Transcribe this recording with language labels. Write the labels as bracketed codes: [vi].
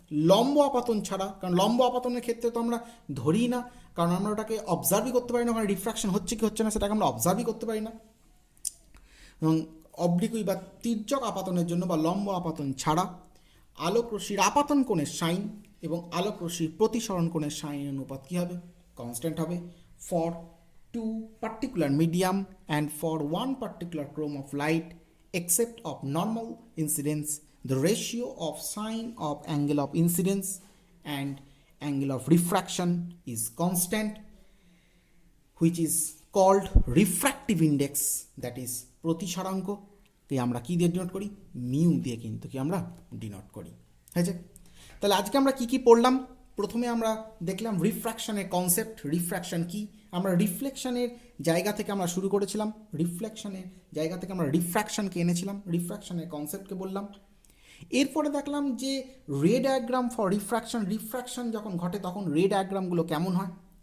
[bn] লম্ব আপাতন ছাড়া, কারণ লম্ব আপাতনের ক্ষেত্রে তো আমরা ধরি না, কারণ আমরা ওটাকে অবজার্ভই করতে পারি না, ওখানে রিফ্র্যাকশন হচ্ছে কি হচ্ছে না সেটাকে আমরা অবজার্ভই করতে পারি না। এবং অবলিকুই বা তির্যক আপাতনের জন্য বা লম্ব আপাতন ছাড়া আলোক রশ্মির আপাতন কোণের সাইন এবং আলোক রশ্মির প্রতিসরণ কোণের সাইন অনুপাত কী হবে? কনস্ট্যান্ট হবে। [en] for two particular medium and for one particular chrome of light except of normal incidence, the ratio of sine of angle of incidence and angle of refraction is constant, which is called refractive index, that is [bn] প্রতিসরাঙ্ক কে আমরা কি দিয়ে denote করি? Mu দিয়ে কিন্তু কি আমরা denote করি। হয়েছে? তাহলে আজকে আমরা কি কি পড়লাম? প্রথমে আমরা দেখলাম রিফ্র্যাকশনের কনসেপ্ট, রিফ্র্যাকশন কি। আমরা রিফ্লেকশনের জায়গা থেকে আমরা শুরু করেছিলাম, রিফ্লেকশনের জায়গা থেকে আমরা রিফ্র্যাকশনকে এনেছিলাম, রিফ্র্যাকশনের কনসেপ্টকে বললাম। এরপরে দেখলাম যে রে ডায়াগ্রাম ফর রিফ্র্যাকশন, রিফ্র্যাকশন যখন ঘটে তখন রে ডায়াগ্রামগুলো কেমন হয়।